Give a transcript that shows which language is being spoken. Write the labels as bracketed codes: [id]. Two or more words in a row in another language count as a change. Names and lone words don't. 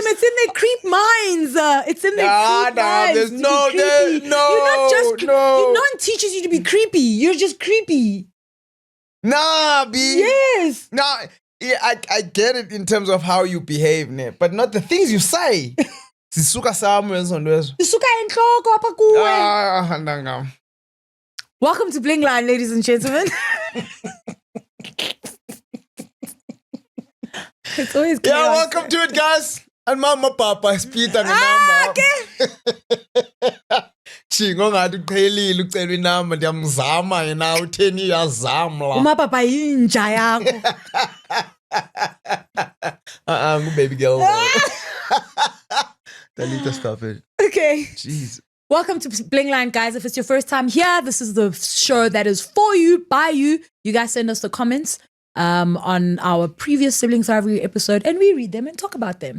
[en] It's in their creep minds. It's in their creep minds. There's to be no, creepy. You're not just no. No one teaches you to be creepy. You're just creepy. Nah, B. Yes. Nah, yeah, I get it in terms of how you behave, ne? But not the things you say. Sisuka somewhere on this. [xh] Isuka enhloko apha kuwe. Nanga. [en] Welcome to Bling Line, ladies and gentlemen. It's always chaos. Yeah, welcome to it, guys. And Mama Papa is Peter number. [xh] Chingo ngathi uqhelile ucela inamba ndiyamzama yena u10 iyazama la. Uma papa yinja yakho. [en] Baby girl. Talita, stop it. Okay. Jeez. Welcome to Bling Line, guys. If it's your first time here, this is the show that is for you, by you. You guys send us the comments on our previous Siblings Rivalry episode, and we read them and talk about them.